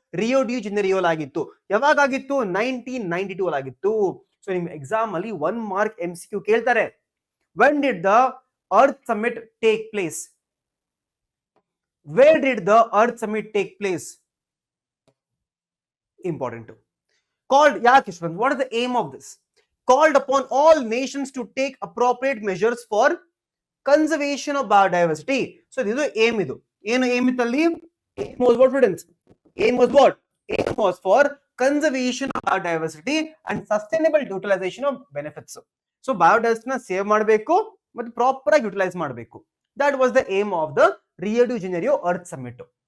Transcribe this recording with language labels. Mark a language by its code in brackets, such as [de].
[kn] ರಿಯೋ D ಜನರಿಯೋಲ್ ಆಗಿತ್ತು. ಯಾವಾಗಾಗಿತ್ತು? 1992 ಆಗಿತ್ತು. So ನಿಮ್ ಎಕ್ಸಾಮ್ ಅಲ್ಲಿ 1 ಮಾರ್ಕ್ MCQ ಕೇಳ್ತಾರೆ. [en] When did the earth summit take place? Where did the earth summit take place? [kn] Important. Called, ಯಾಕೆ student? [en] What is the aim of this? Called upon all nations to take appropriate measures for conservation of biodiversity. So [kn] ಇದು aim. ಇದು ಏನು aim ಇತ್ತಲ್ಲಿ? [en] Aim was what, students? Aim was what? Aim was for conservation of biodiversity and sustainable utilization of benefits. [kn] So biodiversity ನ save ಮಾಡಬೇಕು ಮತ್ತು proper ಆಗಿ utilise ಮಾಡಬೇಕು. [en] That was the aim of the Rio de Janeiro earth summit.